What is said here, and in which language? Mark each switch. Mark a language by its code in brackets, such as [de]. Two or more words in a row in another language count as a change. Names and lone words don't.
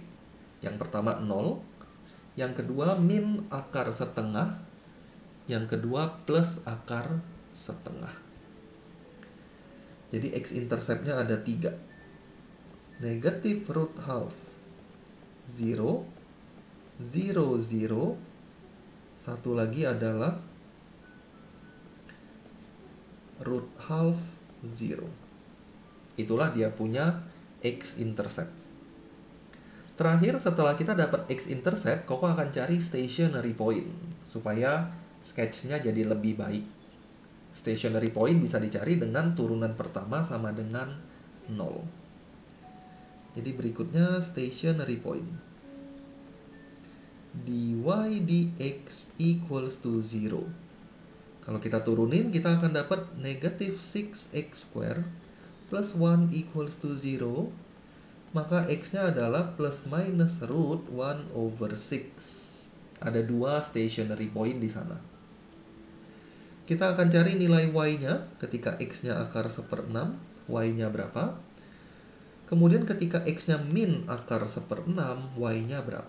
[id] Yang pertama 0, yang kedua min akar setengah, yang kedua plus akar setengah. Jadi x-intercept-nya ada 3. [en] Negatif root half 0, 0, 0. [id] Satu lagi adalah [en] root half [id] 0. Itulah dia punya x-intercept. Terakhir, setelah kita dapat x-intercept, Koko akan cari [en] stationary point [id] supaya sketch-nya jadi lebih baik. [en] Stationary point [id] bisa dicari dengan turunan pertama sama dengan 0. Jadi berikutnya [en] stationary point. dy dx equals to 0. [id] Kalau kita turunin, kita akan dapat negatif [en] 6x square plus 1 equals to 0. [id] Maka x-nya adalah [en] plus minus root 1 over 6. [id] Ada 2 [en] stationary point [id] di sana. Kita akan cari nilai y-nya ketika x-nya akar 1/6. Y-nya berapa? Kemudian ketika x-nya min akar 1/6, y-nya berapa?